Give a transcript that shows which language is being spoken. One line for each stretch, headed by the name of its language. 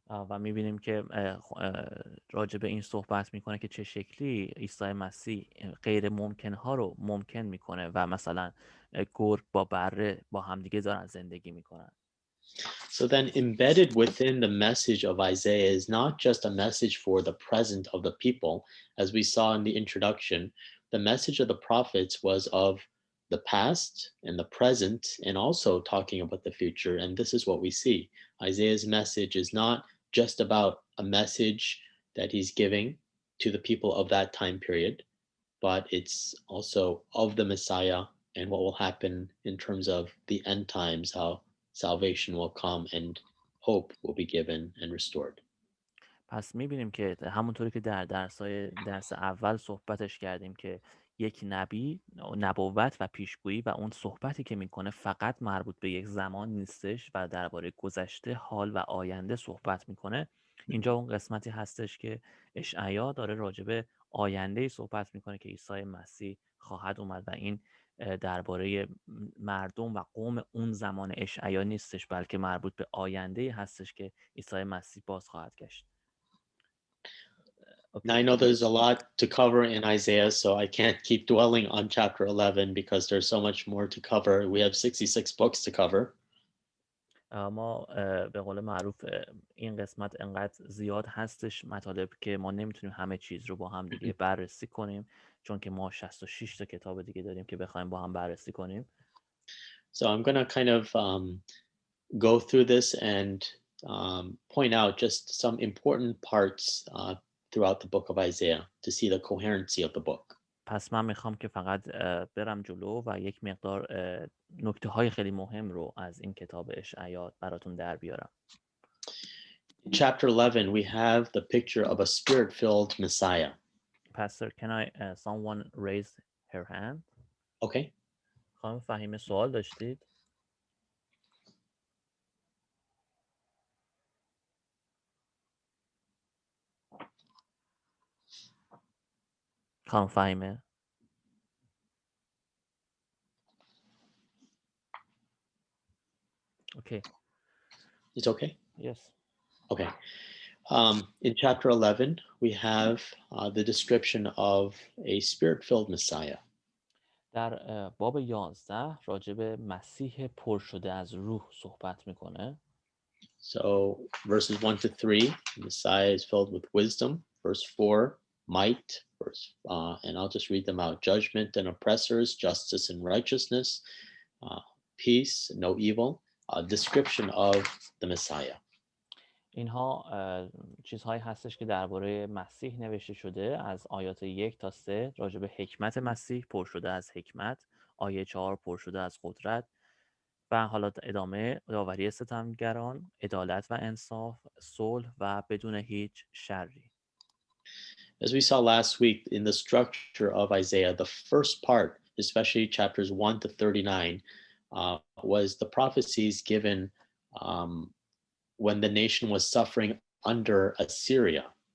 Persian: و می‌بینیم که راجع به این صحبت میکنه که چه شکلی عیسی مسیح غیر ممکن‌ها رو ممکن میکنه و مثلا گرگ با بره با همدیگه دارن زندگی میکنن.
English: So then embedded within the message of Isaiah is not just a message for the present of the people. As we saw in the introduction, the message of the prophets was of the past and the present and also talking about the future. And this is what we see. Isaiah's message is not just about a message that he's giving to the people of that time period, but it's also of the Messiah and what will happen in terms of the end times, how salvation will come and hope will be given and restored.
Persian: پس می‌بینیم که همونطوری که در درس اول صحبتش کردیم که یک نبی نبوت و پیشگویی و اون صحبتی که میکنه فقط مربوط به یک زمان نیستش و درباره گذشته، حال و آینده صحبت میکنه. اینجا اون قسمتی هستش که اشعیا داره راجع به آینده‌ای صحبت میکنه که عیسی مسیح خواهد اومد و این درباره مردم و قوم اون زمان اشعیا نیستش، بلکه مربوط به آینده‌ای هستش که عیسی مسیح باز خواهد گشت.
English: Now, I know there's a lot to cover in Isaiah, so I can't keep dwelling on chapter 11 because there's so much more to cover. We have 66 books to cover.
Persian: ما به قول معروف این قسمت انقدر زیاد هستش مطالب که ما نمیتونیم همه چیز رو با هم دیگه بررسی کنیم، چون که ما 66 تا کتاب دیگه داریم که بخوایم با هم بررسی کنیم.
English: So I'm going to kind of go through this and point out just some important parts throughout the book of Isaiah to see the coherency of the book.
Persian: پس من میخوام که فقط برم جلو و یک مقدار نکته های خیلی مهم رو از این کتاب اشعیا براتون در بیارم.
English: In chapter 11, we have the picture of a spirit-filled Messiah. Pastor, can someone raise her hand? Okay.
Persian: خانم فهیمه سوال داشتید؟ خانم فهیمه؟ Okay.
English: It's okay? Yes. Okay. In chapter 11, we have the description of a spirit-filled Messiah.
Persian: در باب 11 راجع به مسیح پر شده از روح صحبت میکنه.
English: So verses 1 to 3, Messiah is filled with wisdom. Verse 4, might. And I'll just read them out. Judgment and oppressors, justice and righteousness, peace, no evil. Description of the Messiah.
Persian: اینها چیزهایی هستش که درباره مسیح نوشته شده از آیات 1 تا 3 راجع به حکمت مسیح پر شده از حکمت، آیه 4 پر شده از قدرت و حالا ادامه داوری ستمگران، عدالت و انصاف، صلح و بدون هیچ شری.
English: As we saw last week in the structure of Isaiah, the first part, especially chapters 1 to 39, was the prophecies given when the nation was suffering under Assyria.